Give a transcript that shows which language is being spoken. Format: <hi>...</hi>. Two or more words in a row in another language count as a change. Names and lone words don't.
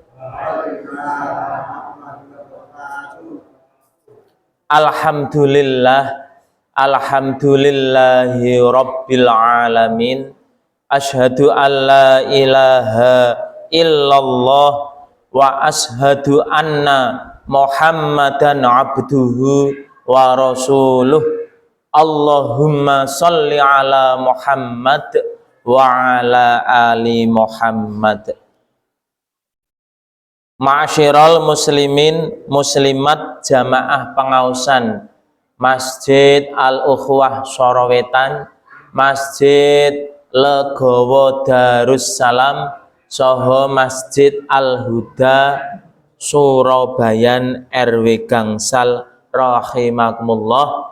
<ar>الحمد لله رب العالمين. أشهد أن لا إله إلا الله وأشهد أن محمدا عبده ورسوله. اللهم صل على محمد وعلى آل محمد. معاشر المسلمين المسلمات</ar> <jv>jamaah pengausan Masjid Al-Ukhwah Sorowetan, Masjid Legowo Darussalam, saha Masjid Al-Huda Surabayan RW Gangsal rahimakumullah.</jv>